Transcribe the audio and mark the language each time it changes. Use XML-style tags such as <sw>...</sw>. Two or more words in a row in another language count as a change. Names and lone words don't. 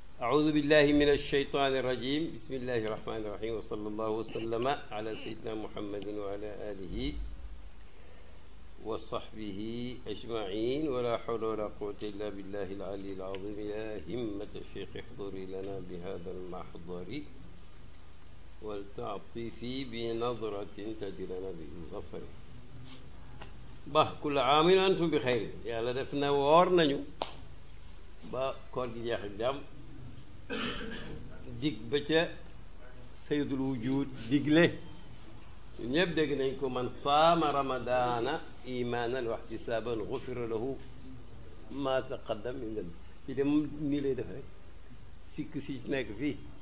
<ar>أعوذ بالله من الشيطان الرجيم بسم الله الرحمن الرحيم وصلى الله وسلم على سيدنا محمد وعلى آله وصحبه أجمعين ولا حول ولا قوة إلا بالله العلي العظيم يا همة الشيخ احضري لنا بهذا المحضر ولتعطفي بنظرة تهدي لنا بالظفر ba كل عام وأنتم بخير</ar> <wo>yàlla def na woor nañu ba koor gi jeex ak jàmm dig ba ca</wo> <ar>سيد الوجود</ar> <wo>digle ñëpp dégg nañ ko</wo> <ar>من صام رمضان إيمانا واحتسابا غفر له ما تقدم من ذنب</ar> <wo>ci dem nii lay def rek sikk si nekk fii</wo>